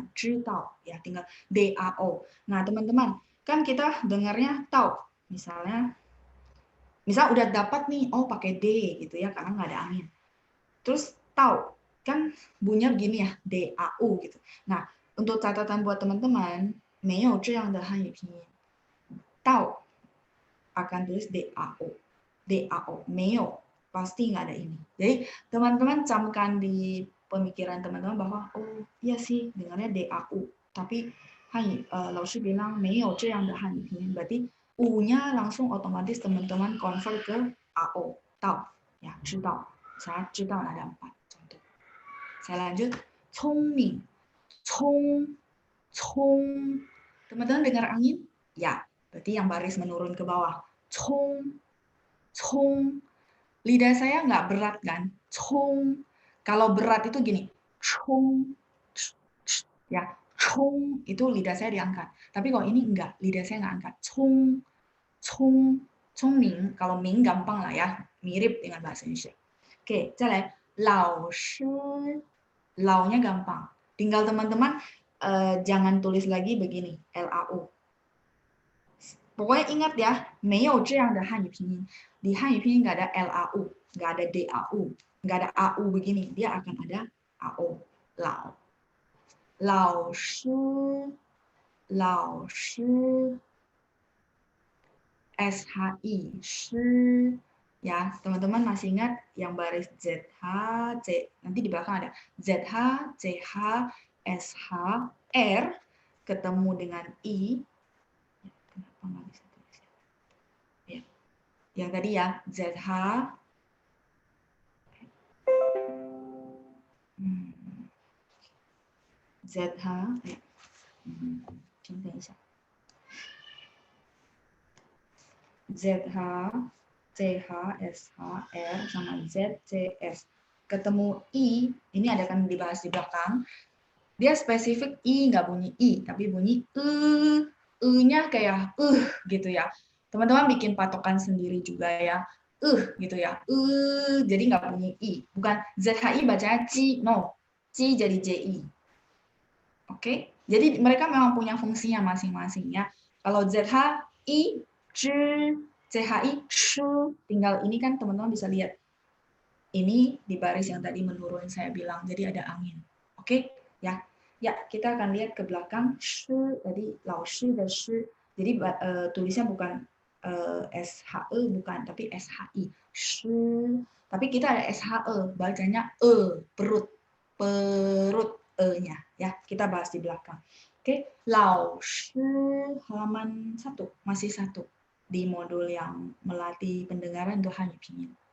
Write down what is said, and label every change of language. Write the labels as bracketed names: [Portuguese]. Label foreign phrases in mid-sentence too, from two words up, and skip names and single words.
[Indonesian] 知道 ya, tinggal DAO. Nah, teman-teman, kan kita dengarnya tahu. Misal udah dapat nih, oh pakai D gitu ya, karena nggak ada angin. Terus tahu, kan bunyinya begini ya, DAU gitu. Nah, untuk catatan buat teman-teman, [Chinese] 没有这样的汉语拼音。 [Indonesian] tahu akan tulis DAO. DAO, 没有 pasti nggak ada ini. Jadi teman-teman camkan di pemikiran teman-teman bahwa oh iya sih dengarnya DAU, tapi Lao Shi bilang [Chinese] 没有这样的汉语拼音, [Indonesian] berarti U-nya langsung otomatis teman-teman convert ke AO, tahu ya, 知道. Saya 知道 ada 4 contoh. Saya lanjut, [Chinese] 聪明, 聪 [Indonesian] teman-teman dengar angin? Ya, berarti yang baris menurun ke bawah. Cong. Lidah saya nggak berat kan? Cong. Kalau berat itu gini. Cong. Ya, cong itu lidah saya diangkat. Tapi kalau ini enggak, lidah saya nggak angkat. Cong. Ming. Kalau ming gampang lah ya. Mirip dengan bahasa Indonesia. Oke, [Chinese] 再来老师. [Indonesian] Lao-nya gampang. Tinggal teman-teman jangan tulis lagi begini, LAU. Pokoknya ingat ya, [Chinese] 没有这样的汉语拼音. [Indonesian] Di [Chinese] 汉语拼音 [Indonesian] nggak ada LAU, nggak ada DAU, nggak ada AU begini. Dia akan ada AO, lao. [Chinese] 老师，老师, [Indonesian] SHI, shi. Ya, teman-teman masih ingat yang baris ZH, C, nanti di belakang ada ZH, CH, SH, R, ketemu dengan I. Kenapa nggak bisa tulis? Ya. Yang tadi ya, ZH, ZH, ya. [Chinese] 请等一下。ZH, CH, SH, [Indonesian] R, sama Z, C, S. Ketemu I, ini ada kan dibahas di belakang. Dia spesifik I, nggak bunyi I, tapi bunyi nya kayak gitu ya. Teman-teman bikin patokan sendiri juga ya. Gitu ya. Jadi nggak bunyi I. Bukan ZHI bacanya C, no. C jadi JI. Oke? Jadi mereka memang punya fungsinya masing-masing ya. Kalau ZHI, CHI, tinggal ini kan teman-teman bisa lihat. Ini di baris yang tadi menurun saya bilang, jadi ada angin. Oke? Ya. Ya, kita akan lihat ke belakang. Tadi [Chinese] 老师的师. [Indonesian] Jadi tulisnya bukan SHE, bukan, tapi SHI. Shi. Tapi kita ada SHE, bacanya perut. Perut E-nya. Ya, kita bahas di belakang. Oke, lao shi halaman 1, masih 1 di modul yang melatih pendengaran untuk Hanyu Pinyin.